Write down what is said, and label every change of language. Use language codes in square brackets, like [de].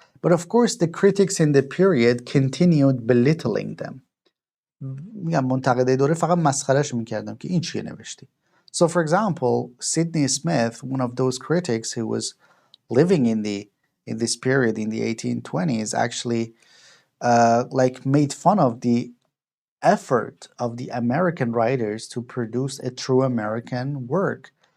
[en] But of course, the critics in the period continued belittling them. [fa] میگم منتقدای دوره فقط مسخرهش میکردم که این چیه نوشتی. [en] So for example, Sidney Smith, one of those critics who was living in this period in the 1820s, actually made fun of the effort of the American writers to produce a true American work.